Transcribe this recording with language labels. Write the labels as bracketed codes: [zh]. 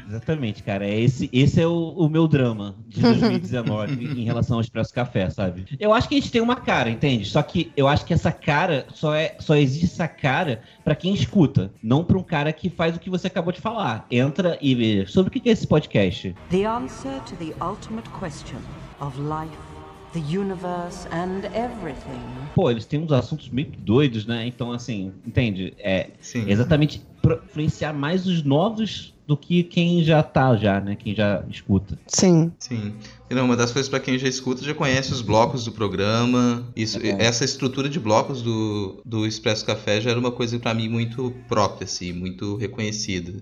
[pt] Exatamente, cara, esse é o meu drama de 2019 em relação ao Expresso Café, sabe? Eu acho que a gente tem uma cara, entende? Só que eu acho que essa cara, só existe essa cara pra quem escuta, não pra um cara que faz o que você acabou de falar. Entra e vê, sobre o que é esse podcast? [en] The answer to the ultimate question of life. The universe and everything. [pt] Pô, eles têm uns assuntos meio doidos, né? Então, assim, entende? É sim. Exatamente influenciar mais os novos do que quem já tá já, né? Quem já escuta. Sim. Sim. Não, uma das coisas pra quem já escuta, já conhece os blocos do programa. Isso, essa estrutura de blocos do Expresso Café já era uma coisa pra mim muito própria, assim, muito reconhecida.